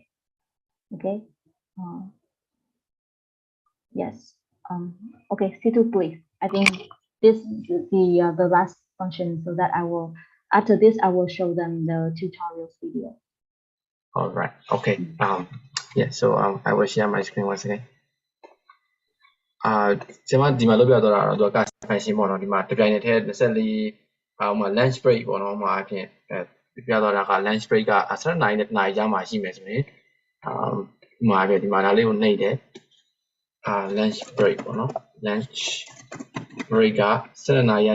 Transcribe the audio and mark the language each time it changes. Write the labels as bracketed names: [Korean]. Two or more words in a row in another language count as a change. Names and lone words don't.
[English] Okay, yes. Okay, Situ, please. I think this is the last function, so that I will, after this, I will show them the tutorials video. All right. Okay. Yeah. So I will share my screen once again. [Burmese] ကျွန်မဒီမှာလုပ်ပြတော့တာတော့သူက function ပေါ့နော်ဒီမှာတစ်ပြိုင်နက်တည်း24lunch break ပေါ့နော်အဖြစ်ပြတော့တာက [English] lunch break [Burmese] က7 နာရီနဲ့1နာရီကြားမှာရှိမယ်ဆိုရင်ဒီမှာဒါလေးကိုနှိပ်တယ် [English] lunch break [Burmese] ပေါ့နော် [English] lunch break [Burmese] က7နာရီ